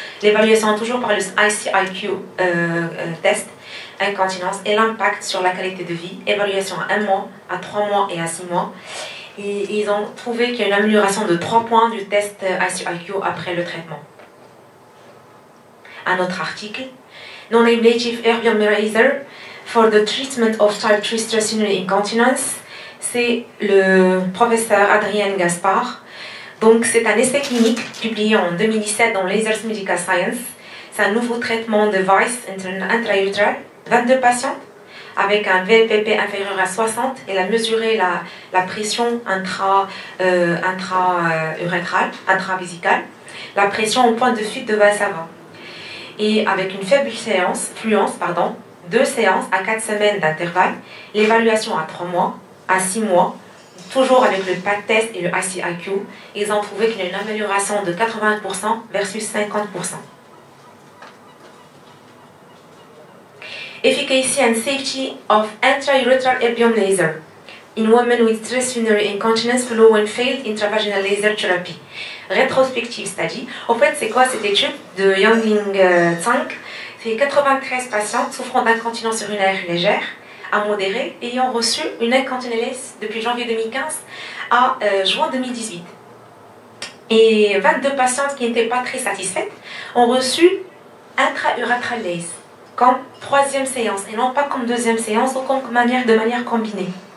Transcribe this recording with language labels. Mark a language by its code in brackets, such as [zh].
[fr] L'évaluation toujours par le ICIQ test, incontinence et l'impact sur la qualité de vie. Évaluation à 1 mois, à 3 mois et à 6 mois. Et ils ont trouvé qu'il y a une amélioration de 3 points du test ICIQ après le traitement. Un autre article. [en] Non-ablative erbium laser for the treatment of type 3 stress urinary incontinence. [fr] C'est le professeur Adrien Gaspard. Donc, c'est un essai clinique publié en 2017 dans Lasers Medical Science. C'est un nouveau traitement de device intra-utéral, 22 patients, avec un VLPP inférieur à 60. Il a mesuré la pression intravésicale, la pression au point de fuite de Valsalva. Et avec une faible fluence, 2 séances à 4 semaines d'intervalle, l'évaluation à 3 mois, à 6 mois, toujours avec le PAT test et le ICIQ, ils ont trouvé qu'il y a une amélioration de 80% versus 50%. [en] Efficacy and safety of intra-urethral erbium laser in women with stress urinary incontinence following failed intravaginal laser therapy. Rétrospective study. [fr] En fait, c'est quoi cette étude de Yangling Tsang? C'est 93 patients souffrant d'incontinence urinaire légère à modérée ayant reçu une incontinence depuis janvier 2015 à juin 2018. Et 22 patientes qui n'étaient pas très satisfaites ont reçu intra-urethral laser comme 3e séance et non pas comme 2e séance ou comme de manière combinée.